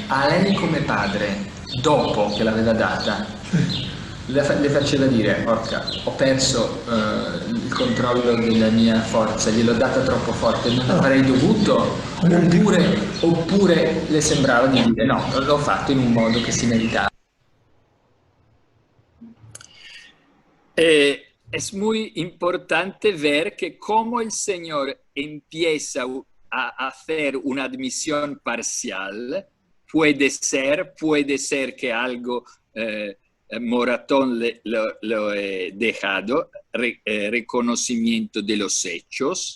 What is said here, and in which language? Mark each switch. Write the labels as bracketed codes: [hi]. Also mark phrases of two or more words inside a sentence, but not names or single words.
[it] A lei come padre, dopo che l'aveva data, le faceva dire, porca, ho perso il controllo della mia forza, gliel'ho data troppo forte, non avrei dovuto, oppure le sembrava di dire no, l'ho fatto in un modo che si meritava. [es] Es muy importante ver que como el Señor empieza a hacer una admisión parcial, puede ser que algo Moratón lo he dejado, reconocimiento de los hechos.